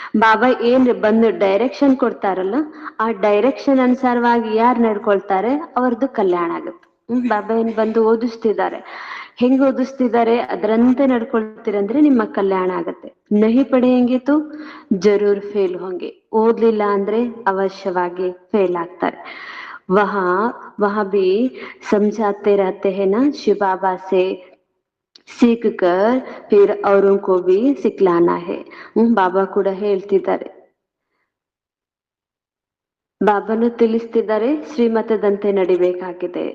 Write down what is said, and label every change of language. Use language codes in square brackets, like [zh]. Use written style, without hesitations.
[kn] ಬಾಬಾ ಏನ್ ಬಂದು ಡೈರೆಕ್ಷನ್ ಕೊಡ್ತಾರಲ್ಲ, ಆ ಡೈರೆಕ್ಷನ್ ಅನುಸಾರವಾಗಿ ಯಾರು ನಡ್ಕೊಳ್ತಾರೆ ಅವ್ರದ್ದು ಕಲ್ಯಾಣ ಆಗುತ್ತೆ. ಬಾಬಾ ಏನ್ ಬಂದು ಓದಿಸ್ತಿದ್ದಾರೆ, ಹೆಂಗ್ ಓದಿಸ್ತಿದ್ದಾರೆ ಅದರಂತೆ ನಡ್ಕೊಳ್ತೀರಂದ್ರೆ ನಿಮ್ಮ ಕಲ್ಯಾಣ ಆಗತ್ತೆ. [hi] ನಹಿ ಪಡೆಯಂಗೆ ತು ಜರೂರ್ ಫೇಲ್ ಹೋಂಗೆ, [kn] ಓದ್ಲಿಲ್ಲ ಅಂದ್ರೆ ಅವಶ್ಯವಾಗಿ ಫೇಲ್ ಆಗ್ತಾರೆ. [hi] वहां भी समझाते रहते हैं ना, शिव बाबा से सीख कर फिर औरों को भी सिखलाना है. [kn] ಬಾಬಾ ಕೂಡ ಹೇಳ್ತಿದ್ದಾರೆ, ಬಾಬಾನು ತಿಳಿಸ್ತಿದ್ದಾರೆ ಶ್ರೀಮತದಂತೆ ನಡಿಬೇಕಾಗಿದೆ.